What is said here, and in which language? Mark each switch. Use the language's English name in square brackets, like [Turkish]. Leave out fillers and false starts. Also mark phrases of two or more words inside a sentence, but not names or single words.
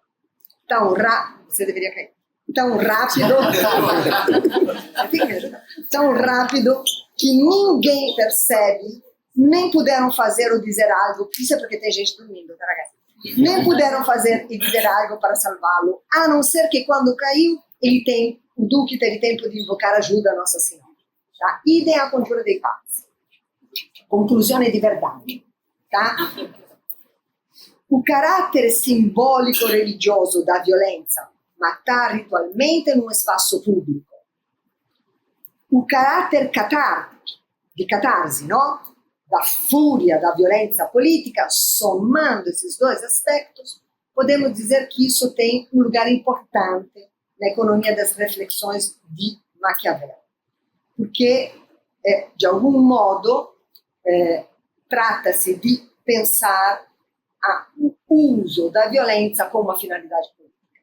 [Portuguese] Tão rápido, você deveria cair. Tão rápido, tão rápido que ninguém percebe, nem puderam fazer ou dizer algo. Isso é porque tem gente dormindo, tá, ragazzi? Nem puderam fazer e dizer algo para salvá-lo, a não ser que quando caiu, o Duque teve tempo de invocar ajuda a Nossa Senhora. Tá? Idem a conjura dei pazzi. [Italian] Conclusione di [Portuguese] verdade. Tá? [Italian] O carattere simbolico religioso da violenza, [Portuguese] matar ritualmente [Italian] in un espaço pubblico. O carattere di catarsi, no? [Portuguese] Da fúria da violência política, somando esses 2 aspectos, podemos dizer que isso tem um lugar importante na economia das reflexões de Maquiavel. Porque, de algum modo, trata-se de pensar o uso da violência como uma finalidade política.